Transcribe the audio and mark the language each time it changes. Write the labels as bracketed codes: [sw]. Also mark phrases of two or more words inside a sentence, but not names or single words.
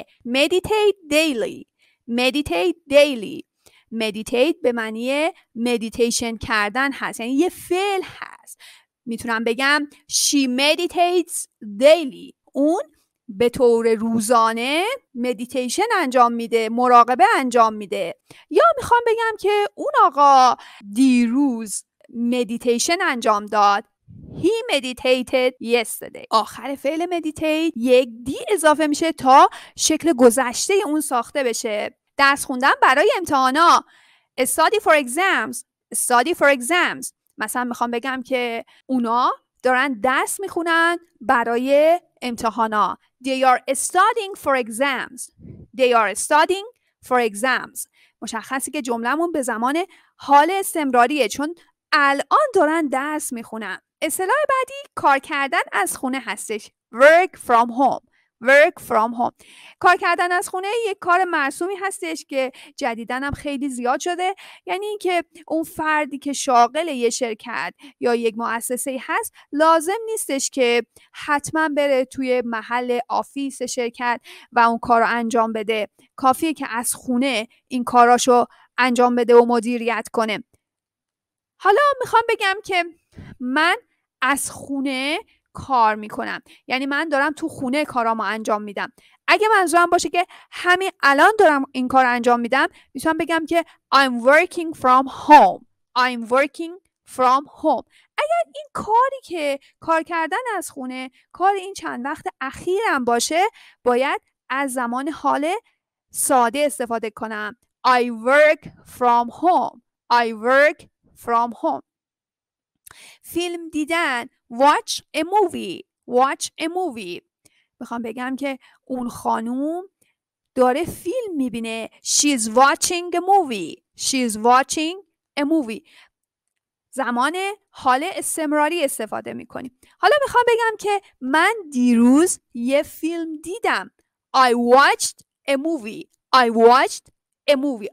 [en] Meditate daily. Meditate daily. [fa] Meditate به معنی مدیتیشن کردن هست. یعنی یه فعل هست. میتونم بگم [en] she meditates daily. [fa] اون به طور روزانه مدیتیشن انجام میده. مراقبه انجام میده. یا میخوام بگم که اون آقا دیروز مدیتیشن انجام داد. [en] He meditated yesterday. [fa] آخر فعل meditate یک دی اضافه میشه تا شکل گذشته اون ساخته بشه. درس خوندن برای امتحانا. [en] Study for exams. Study for exams. [fa] مثلا میخوام بگم که اونا دارن درس میخونن برای امتحانا. [en] They are studying for exams. They are studying for exams. [fa] مشخصی که جمله‌مون به زمان حال استمراریه چون الان دارن درس میخونن. اصطلاح بعدی کار کردن از خونه هستش. [en] Work from home. Work from home. [fa] کار کردن از خونه یک کار مرسومی هستش که جدیداً هم خیلی زیاد شده. یعنی اینکه اون فردی که شاغل یه شرکت یا یک مؤسسه هست لازم نیستش که حتما بره توی محل آفیس شرکت و اون کار رو انجام بده. کافیه که از خونه این کاراشو انجام بده و مدیریت کنه. حالا میخوام بگم که من از خونه کار میکنم. یعنی من دارم تو خونه کارامو انجام میدم. اگه منظورم باشه که همین الان دارم این کار انجام میدم میتونم بگم که [en] I'm working from home. I'm working from home. [fa] اگر این کاری که کار کردن از خونه کار این چند وقت اخیرم باشه باید از زمان حال ساده استفاده کنم. [en] I work from home. I work from home. [fa] فیلم دیدن. [en] Watch a movie. Watch a movie. [fa] میخوام بگم که اون خانوم داره فیلم میبینه. [en] She's watching a movie. She's watching a movie. [fa] زمان حال استمراری استفاده میکنیم. حالا میخوام بگم که من دیروز یه فیلم دیدم. [en] I watched a movie. I watched a movie.